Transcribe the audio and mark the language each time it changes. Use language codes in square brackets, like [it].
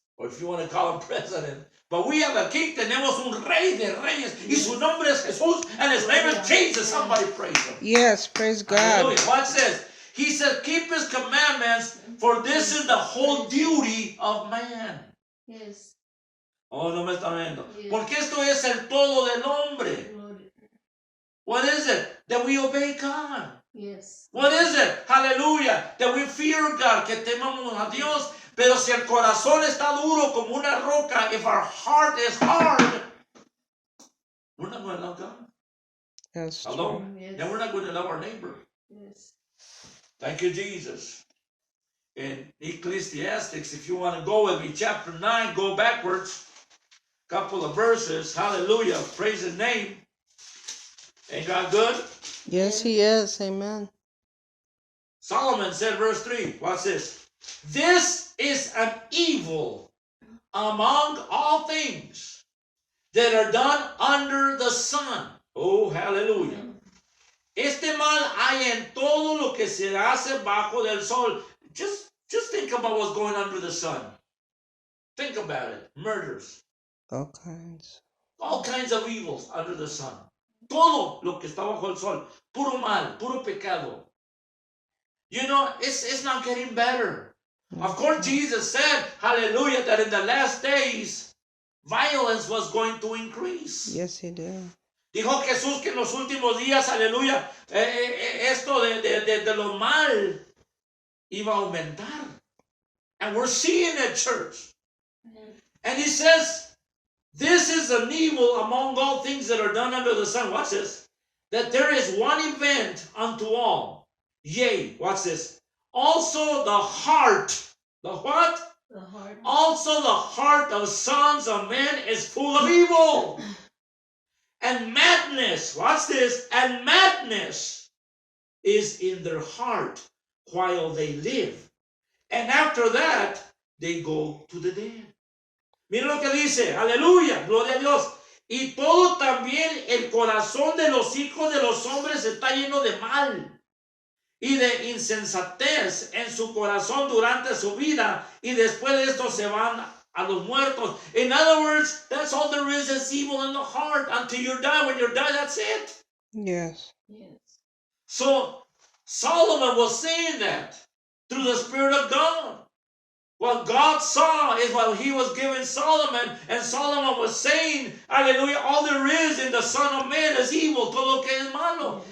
[en] Or if you want to call him president. But we have a king. [es] Tenemos un rey de reyes. Y su nombre es Jesús. [en] And his name is Jesus. Somebody praise him. Yes, praise God. Hallelujah. Watch this. He said, keep his commandments, for this is the whole duty of man. Yes. [es] Oh, no me está viendo. [en] Yes. [es] Porque esto es el todo del hombre. [en] Glory. What is it? That we obey God. Yes. What is it? Hallelujah. That we fear God, [es] que temamos a Dios. Pero si el corazón está duro como una roca, [en] if our heart is hard, we're not going to love God. That's Hello? true. Yes. And we're not going to love our neighbor. Yes. Thank you, Jesus. In Ecclesiastes, if you want to go with me, chapter 9, go backwards. couple of verses. Hallelujah. Praise his name. Ain't God good? Yes, he is. Amen. Solomon said, verse 3, watch this. This is an evil among all things that are done under the sun. Oh, hallelujah. [es] Este mal hay en todo lo que se hace bajo del sol. [en] Just think about what's going under the sun. Think about it. Murders. All kinds. All kinds of evils under the sun. [es] Todo lo que está bajo el sol. Puro mal, puro pecado. [en] You know, it's not getting better. Of course, Jesus said, hallelujah, that in the last days, violence was going to increase. Yes, he did. [es] Dijo Jesús que en los últimos días, aleluya, esto de lo mal iba a aumentar. [en] And we're seeing it, church. And he says, this is an evil among all things that are done under the sun. Watch this. That there is one event unto all. Yea, watch this. Also the heart. The what? The heart. Also the heart of sons of men is full of evil. And madness, watch this, and madness is in their heart while they live. And after that, they go to the dead. [es] Mira lo que dice, aleluya, gloria a Dios. Y todo también el corazón de los hijos de los hombres está lleno de mal y de insensatez en su corazón durante su vida, y después de esto se van a los muertos. [en] In other words, that's all there is evil in the heart until you die. When you die, that's it. Yes. Yes. So Solomon was saying that through the Spirit of God. What God saw is what he was giving Solomon, and Solomon was saying, hallelujah, all there is in the Son of Man is evil, [es] todo lo que es malo.